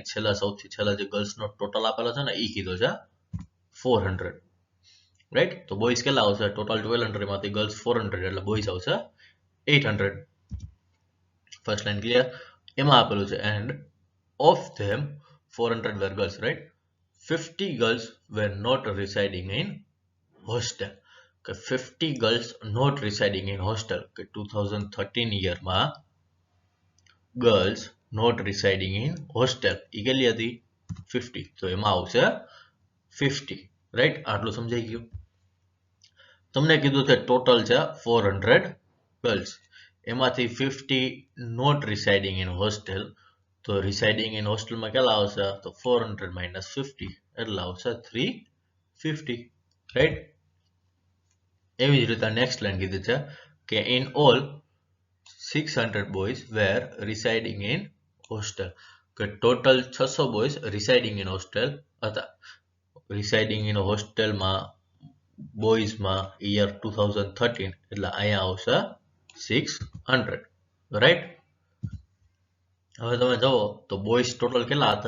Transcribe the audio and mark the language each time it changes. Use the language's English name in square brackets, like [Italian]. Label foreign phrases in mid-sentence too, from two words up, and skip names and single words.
[Gujarati] છેલ્લા સૌથી છેલ્લા જે ગર્લ્સનો ટોટલ આપેલો છે ને એ કીધો છે 400, રાઈટ. તો બોયઝ કેટલા આવશે? ટોટલ 1200 માંથી ગર્લ્સ 400 એટલે બોયઝ આવશે 800. [English] First line clear. [Gujarati] એમાં આપેલું છે [English] and of them 400 were girls, right. 50 girls were not residing in hostel. કે 50 girls not residing in hostel, [Gujarati] કે 2013 યરમાં [English] girls not residing in hostel [Gujarati] એ કેટલી હતી? 50. તો એમાં આવશે 50, રાઈટ. આટલું સમજાઈ ગયું. તમને કીધું છે ટોટલ છે 400 ગર્લ્સ, એમાંથી 50 [English] not residing in hostel. [Gujarati] તો [English] residing in hostelમાં [Gujarati] કેટલા આવશે? તો 400 minus 50 એટલે આવશે 350, રાઈટ. એવી જ રીતે [English] next line [Gujarati] કીધી છે કે [English] in all 600 boys were residing in hostel, [Gujarati] કે ટોટલ 600 [English] boys residing in hostel [Gujarati] હતા. [English] residing in hostelમાં [Gujarati] બોયઝમાં યર 2013 એટલે અહીંયા આવશે 600, રાઈટ. હવે તમે જુઓ તો બોયઝ ટોટલ કેટલા હતા?